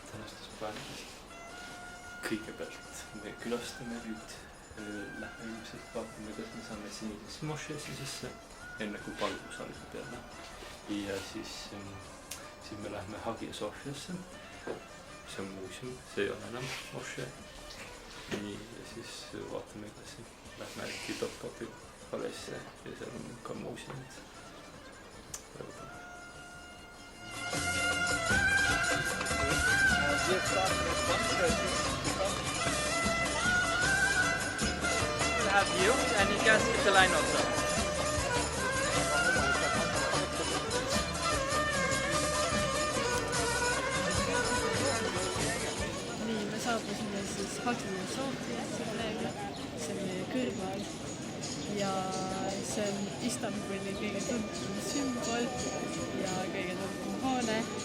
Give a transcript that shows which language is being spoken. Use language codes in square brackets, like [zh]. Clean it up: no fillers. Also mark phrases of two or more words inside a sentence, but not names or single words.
[et] Kõigepealt me külastame nüüd, lähme ilmselt vaatame, kas me saame sinisesse mošeesse sisse, enne kui palvus algab peale. Ja siis me lähme Hagia Sofiasse, see on muuseum, see ei ole enam mošee. Nii, ja siis vaatame edasi, lähme äkki Topkapi paleesse ja seal on ka muuseumid. [en] We'll have you and you can skip the line also. [et] Nii, me saabusime siis Hagia Sofiasse praegu, see on meie kõrval ja see on Istanbuli kõige tuntum sümbol ja kõige tuntum hoone.